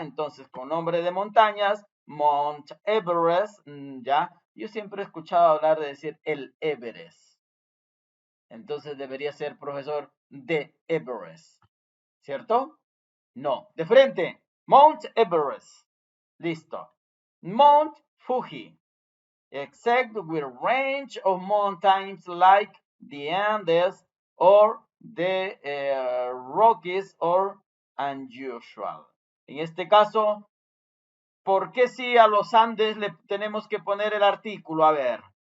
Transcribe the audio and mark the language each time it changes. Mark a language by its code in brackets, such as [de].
[es] Entonces, con nombre de montañas, Mount Everest, ¿ya? Yo siempre he escuchado hablar de decir el Everest. Entonces debería ser profesor de Everest, ¿cierto? No, de frente, Mount Everest. Listo. [en] Mount Fuji, except with range of mountains like the Andes or the Rockies or unusual. [es] En este caso, ¿por qué sí a los Andes le tenemos que poner el artículo? A ver.